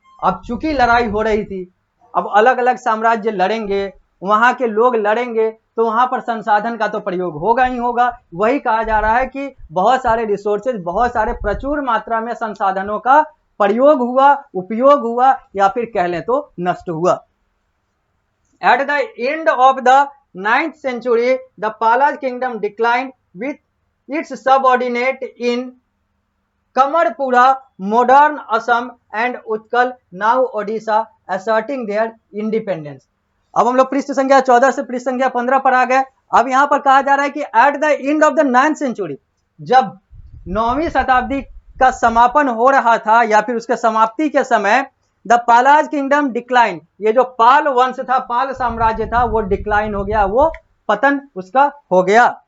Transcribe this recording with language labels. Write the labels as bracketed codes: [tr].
[hi] अब चूंकि लड़ाई हो रही थी, अब अलग अलग साम्राज्य लड़ेंगे, वहां के लोग लड़ेंगे, तो वहां पर संसाधन का तो प्रयोग होगा ही होगा। वही कहा जा रहा है कि बहुत सारे रिसोर्सेज, बहुत सारे प्रचुर मात्रा में संसाधनों का प्रयोग हुआ, उपयोग हुआ, या फिर कह लें तो नष्ट हुआ। [en] At the end of the 9th century, the Palaj kingdom declined with its subordinate in Kamarpura, modern Assam and Utkal, now Odisha, asserting their independence। [hi] अब हम लोग पृष्ठ संख्या 14 से पृष्ठ संख्या 15 पर आ गए। अब यहां पर कहा जा रहा है कि [en] at the end of the 9th century, [hi] जब 9वीं शताब्दी का समापन हो रहा था या फिर उसके समाप्ति के समय, [en] the Palaj kingdom decline, [hi] ये जो पाल वंश था, पाल साम्राज्य था, वो डिक्लाइन हो गया, वो पतन उसका हो गया।